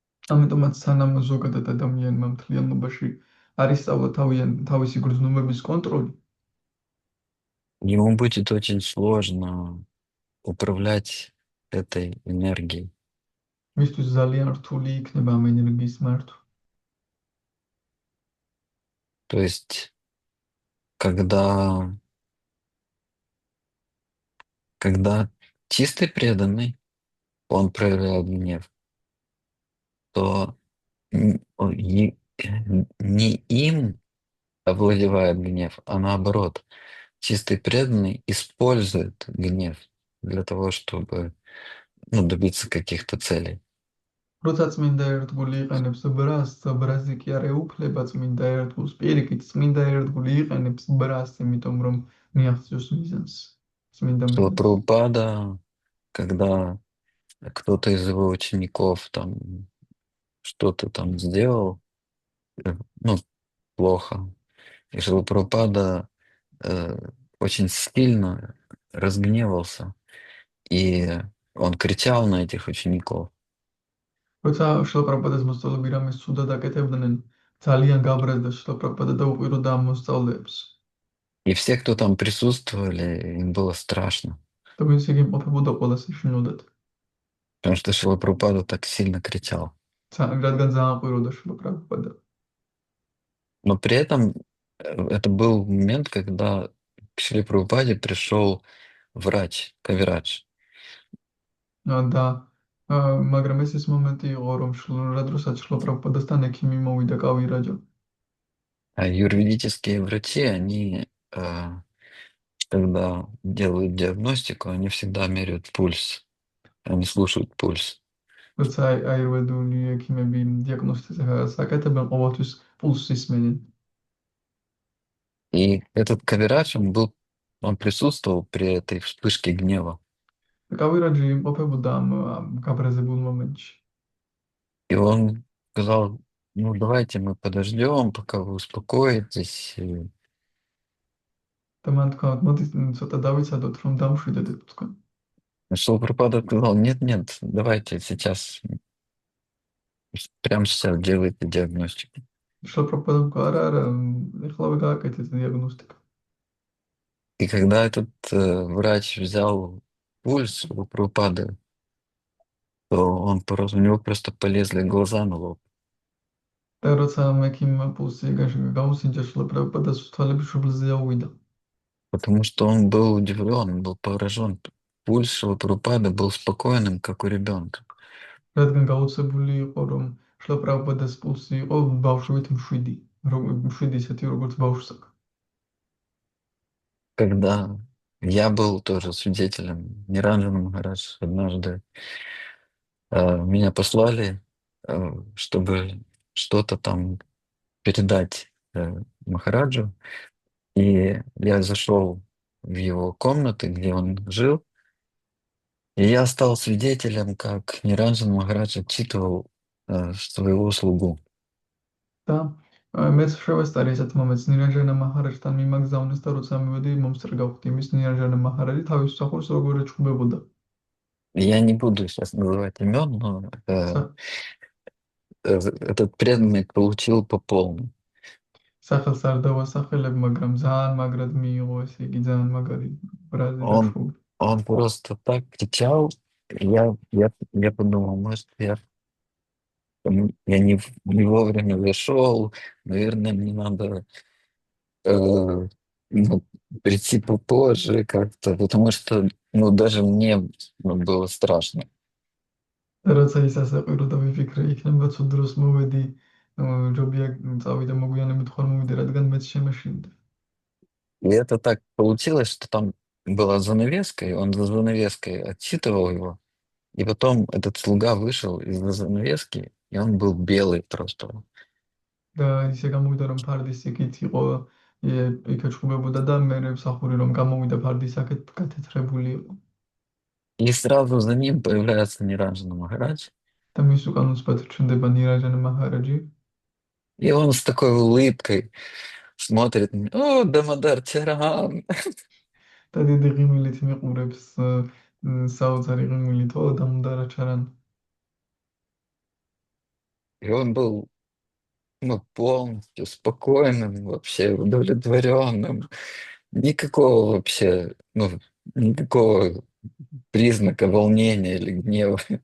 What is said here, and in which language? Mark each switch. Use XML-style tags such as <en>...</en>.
<ka>ამიტომაც სანამ ზოგადად ადამიანმა მთლიანობაში არ ისწავლა თავისი გრძნობების კონტროლი,</ka> <ru>ему будет очень сложно управлять этой энергией.</ru> <ka>მისთვის ძალიან რთული იქნება ამ ენერგიის მართვა.</ka> <ru>То есть когда, когда чистый преданный, он проявляет гнев, то не им овладевает гнев, а наоборот, чистый преданный использует гнев для того, чтобы добиться каких-то целей.</ru> <ka>როცა წმინდა ერთგული იყენებს ბრას, ბრაზი კი არ ეუფლება წმინდა ერთგულს, პირიქით წმინდა ერთგული იყენებს ბრას, იმიტომ რომ მიაღწიოს მიზანს, წმინდა</ka> <ru>Шрила</ru> <ka>მიზანს.</ka> <ru>Прабхупада, когда кто-то из его учеников там что-то там сделал, ну, плохо, и Шрила Прабхупада очень сильно разгневался, и он кричал на этих учеников.</ru> <ka>როცა შრილა პრაბჰუპადას მოსწავლეები რამეს ცუდად აკეთებდნენ, ძალიან გაბრაზდა შრილა პრაბჰუპადა და უყუროდა ამ მოსწავლეებს.</ka> <ru>И все, кто там присутствовали, им было страшно,</ru> <ka>და ვინც იგი იმყოფებოდა, ყველას ეშინოდათ.</ka> <ru>потому что Шрила Прабхупада так сильно кричал.</ru> <ka>რადგან ძალიან უყუროდა შრილა პრაბჰუპადა.</ka> <ru>Но при этом это был момент, когда к Шриле Прабхупаде пришел врач, Кавирадж.</ru> <ka>და მაგრამ ეს ის მომენტი იყო, რომ როდესაც შრილა პრაბჰუპადასთან ექიმი მოვიდა კავირაჯა.</ka> <ru>А юридические врачи, они, когда делают диагностику, они всегда меряют пульс, они слушают пульс.</ru> <ka>როცა აირვედული ექიმები დიაგნოსტიკას აკეთებენ, ყოველთვის პულსს ისმენენ.</ka> <ru>И этот Кавирадж, он присутствовал при этой вспышке гнева.</ru> <ka>კავირაჯი იმყოფებოდა ამ გაბრაზებულ მომენტში.</ka> <ru>И он сказал, ну давайте мы подождем, пока вы успокоитесь.</ru> <ka>და მან თქვა, მოდი ცოტა დავიცადოთ, რომ დამშვიდეთ თქვენ.</ka> <ru>Шрила Прабхупада сказал, нет, давайте сейчас, прямо сейчас делайте диагностику.</ru> <ka>შრილა პრაბჰუპადამ თქვა, არა, ეხლავე გააკეთეთ დიაგნოსტიკა.</ka> <ru>И когда этот врач взял пульс у Прабхупады, то у него просто полезли глаза на лоб.</ru> <ka>და როცა ექიმმა პულსი გაუსინჯა, შრილა პრაბჰუპადას თვალები შუბლზე აუვიდა.</ka> <ru>Потому что он был удивлен, он был поражен. Пульс Шрилы Прабхупады был спокойным, как у ребенка.</ru> <ka>რადგან გაუცებული იყო, რომ შრილა პრაბჰუპადას პულსი იყო ბავშვით მშვიდი, მშვიდი ისეთი როგორც ბავშვს აქვს.</ka> <ru>Когда я был тоже свидетелем, Ниранджана Махарадж однажды меня послали, чтобы что-то там передать Махараджу, и я зашел в его комнаты, где он жил, и я стал свидетелем, как Ниранджан Махарадж отчитывал своего слугу.</ru> <ka>და მეც შევესწარი ესეთ მომენტს, ნირანჯანა მაჰარაჯთან მიმაგზავნეს და როცა მივედი მომსწრე გავხდი იმის, ნირანჯანა მაჰარაჯი თავის მსახურს როგორ ეჩხუბებოდა.</ka> <ru>Я не буду сейчас называть имен, но этот преданный получил по полной.</ru> <ka>სახელს არ დავასახელებ, მაგრამ ძალიან მაგრად მიიღო, ესე იგი ძალიან მაგარი ბრაზი და შუბი.</ka> <ru>Он просто так кричал, я подумал, может, я не вовремя зашел, наверное, мне надо прийти попозже как-то, потому что даже мне было страшно.</ru> <ka>და როცა ის ასე ყვიროდა, ვიფიქრე, იქნება ცუდ დროს მოვედი, ჯობია წავიდე მოგვიანებით ხარ მოვიდე, რადგან მეც შემეშინდა.</ka> <ru>И это так получилось, что там была занавеска, и он за занавеской отчитывал его, и потом этот слуга вышел из-за занавески, и он был белый просто.</ru> <ka>და ისე გამოვიდა, რომ ფარდის იქით იყო, იქ ეჩხუბებოდა და მე მსახური რომ გამოვიდა ფარდის აქეთ გათეთრებული იყო.</ka> <ru>И сразу за ним появляется Ниранджана Махарадж.</ru> <ka>და მის უკან უცბად ჩნდება ნირანჯანა მაჰარაჯი.</ka> <ru>И он с такой улыбкой смотрит на меня. О, Дамодар Чаран!</ru> <ka>და დიდი ღიმილით მიყურებს საოცარი ღიმილით, ო დამოდარა ჩარან.</ka> <ru>И он был полностью спокойным, вообще удовлетворенным. Никакого вообще, никакого признака волнения или гнева.</ru>